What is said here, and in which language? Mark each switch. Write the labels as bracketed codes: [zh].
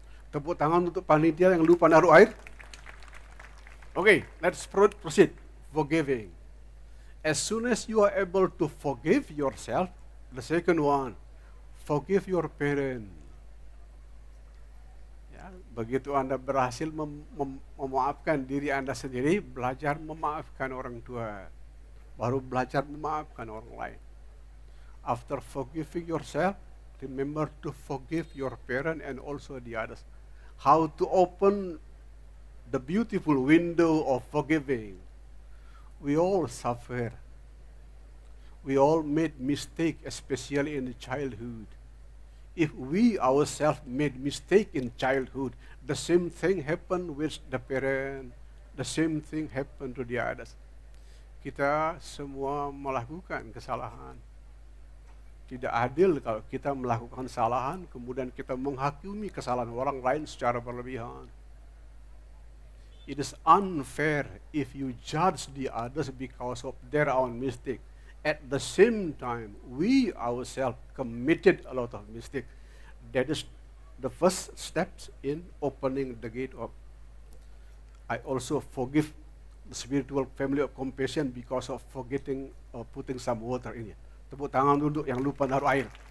[id] Tepuk tangan untuk panitia yang lupa naruh air. [en] Okay, let's proceed. Forgiving. As soon as you are able to forgive yourself, the second one, forgive your parent. [id] Ya, begitu Anda berhasil memaafkan diri Anda sendiri, belajar memaafkan orang tua, baru belajar memaafkan orang lain. [en] After forgiving yourself, remember to forgive your parent and also the others. How to open the beautiful window of forgiving. We all suffer. We all made mistake, especially in the childhood. If we ourselves made mistake in childhood, the same thing happened with the parent, the same thing happened to the others. [id] Kita semua melakukan kesalahan. Tidak adil kalau kita melakukan kesalahan, kemudian kita menghakimi kesalahan orang lain secara berlebihan. [en] It is unfair if you judge the others because of their own mistake. At the same time, we ourselves committed a lot of mistake. That is the first steps in opening the gate of. I also forgive the spiritual family of compassion because of forgetting or putting some water in it. [id] Tepuk tangan dulu yang lupa naruh air.